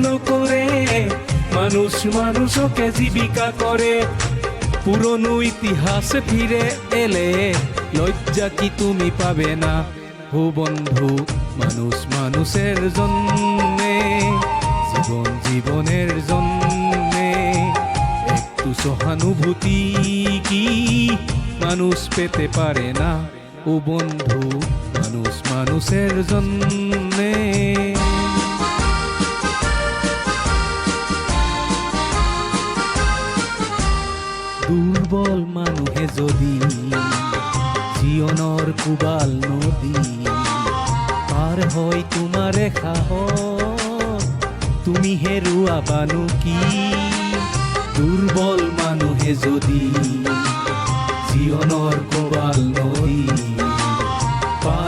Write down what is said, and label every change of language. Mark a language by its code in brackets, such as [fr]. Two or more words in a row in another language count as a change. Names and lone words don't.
[bn] করে মানুষ মানুষকে জীবিকা করে পুরনো ইতিহাসে ফিরে এলে লজ্জা কি তুমি পাবে না ও বন্ধু মানুষ মানুষের জন্যে জীবন জীবনের জন্যে একটু সহানুভূতি কি মানুষ পেতে পারে না ও বন্ধু মানুষ মানুষের জন্যে [as] দুর্বল মানুহে যদি জীৱনৰ কোবাল নদী পাৰ হয় তোমাৰে সাহস তুমি হেৰুৱাবানো কি দুৰ্বল মানুহে যদি জীৱনৰ কোবাল নদী পাৰ